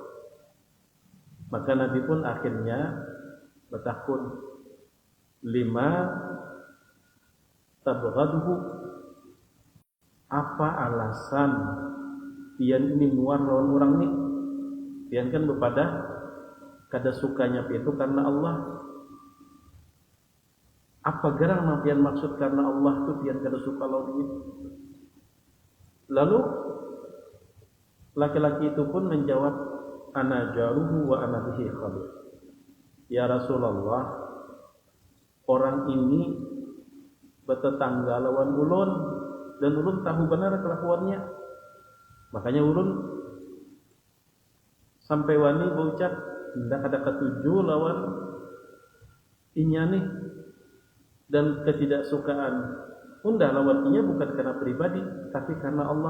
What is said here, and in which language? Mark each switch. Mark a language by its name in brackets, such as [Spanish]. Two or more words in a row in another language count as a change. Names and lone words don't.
[Banjar] Maka Nabi pun akhirnya bertakun, [Arabic] لما تبغضه, [Banjar] apa alasan pian ini muar lawan orang ni pian kan bepada kada sukanya itu karena Allah. Apa garang yang pian maksud karena Allah tu pian kada suka lawan ini? Lalu laki-laki itu pun menjawab, [Arabic] أنا جاره وأنا به خبير. [Banjar] Ya Rasulullah, orang ini bertetangga lawan ulun dan ulun tahu benar kelakuannya. Makanya ulun sampai wani berucap hendak ada ketuju lawan inya nih, dan ketidaksukaan undah lawan inya bukan karena pribadi tapi karena Allah.